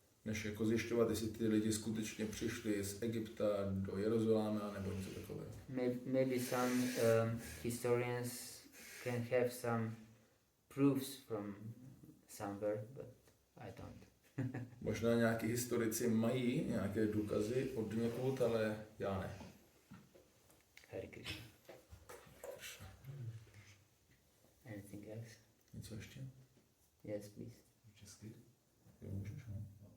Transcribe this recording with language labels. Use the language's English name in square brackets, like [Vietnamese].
[Czech] Než jako zjišťovat, jestli ty lidi skutečně přišli z Egypta do Jeruzaléma nebo něco takového. [English] Maybe some historians can have some proofs from somewhere, but I don't. [Czech] Možná nějaký historici mají nějaké důkazy od někud, ale já ne. [English] Hare Krishna. Anything else? [Czech] Něco ještě? [English] Yes, please. [Czech] Česky. Jo, můžeš, no.